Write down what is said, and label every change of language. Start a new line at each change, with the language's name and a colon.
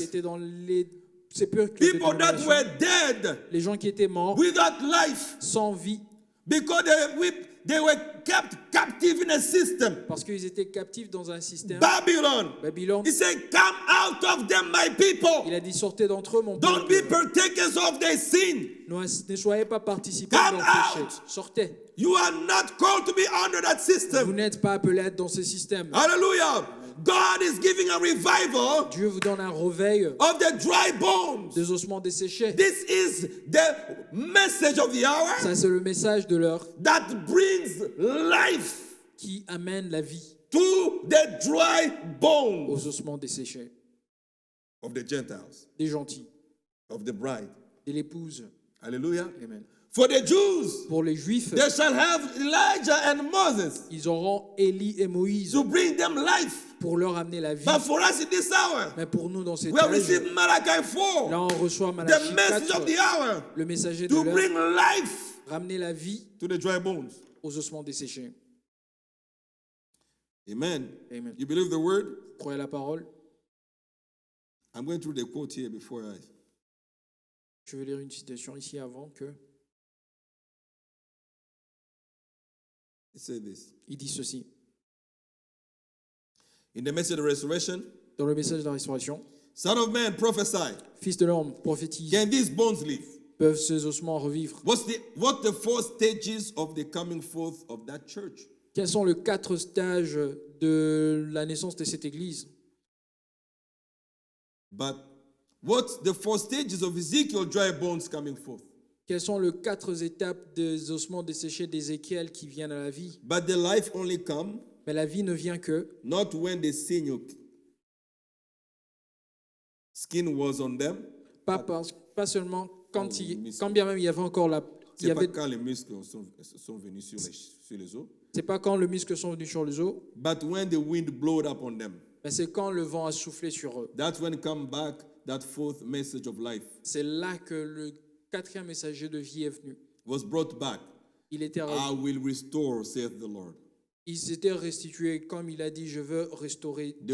French: étaient dans les sépulcres des
English: people that
French: dénominations,
English: were dead
French: les gens qui étaient morts
English: without life,
French: sans vie,
English: Because they were kept captive in a system.
French: Parce qu'ils étaient captifs dans un système.
English: Babylon.
French: Babylone.
English: He said, come out of them, my people.
French: Il a dit sortez d'entre eux, mon
English: Don't be
French: peuple.
English: partakers of their sin.
French: Ne soyez pas participants
English: Come
French: de leur péché.
English: out.
French: Sortez.
English: You are not called to be under that
French: Vous
English: system.
French: n'êtes pas appelés à être dans ce système.
English: Hallelujah. God is giving a revival
French: Dieu vous donne un réveil
English: of the dry bones.
French: des ossements desséchés.
English: This is the message of the hour
French: Ça, c'est le message de l'heure
English: that brings life
French: qui amène la vie
English: to the dry bones
French: aux ossements desséchés.
English: of the Gentiles,
French: Des gentils,
English: of the bride.
French: de l'épouse.
English: Hallelujah. Amen. For the Jews,
French: Pour les Juifs,
English: they shall have Elijah and Moses
French: ils auront Élie et Moïse
English: to bring them life.
French: pour leur amener la vie.
English: But for us in this hour,
French: Mais pour nous, dans cette
English: we have
French: âge,
English: received Malachi
French: là,
English: 4,
French: on reçoit
English: the
French: Malachie
English: message
French: 4,
English: of the hour,
French: le messager de
English: to
French: l'heure,
English: bring life
French: ramener la vie
English: to the dry bones.
French: aux ossements desséchés.
English: Amen. Amen. You believe the word?
French: Croyez la parole.
English: I'm going through the quote here before
French: Je vais lire une citation ici avant que...
English: I say this.
French: Il dit ceci.
English: In the message of the resurrection,
French: Dans le message de la restauration,
English: Son of man, prophesy.
French: Fils de l'homme, prophétise.
English: Can these bones live?
French: Peuvent ces ossements revivre?
English: What the four stages of the coming forth of that church?
French: Quels sont les 4 stages de la naissance de cette église?
English: But what's the four stages of Ezekiel dry bones coming forth?
French: Quelles sont les 4 étapes des ossements desséchés d'Ézéchiel qui viennent à la vie?
English: But the life only come
French: Mais la vie ne vient que,
English: not when the sinew skin was on them.
French: pas seulement quand,
English: Oh, muscles.
French: quand bien même il y avait encore la... il y C'est pas avait, quand les muscles sont venus sur les os. c'est pas quand les muscles sont venus sur les os,
English: But when the wind blowed up on them.
French: mais c'est quand le vent a soufflé sur eux.
English: That's when come back that fourth message of life
French: C'est là que le 4e messager de vie est venu.
English: was brought back.
French: Il était,
English: I will restore, saith the Lord.
French: ils étaient restitués comme il a dit, je veux restaurer, dit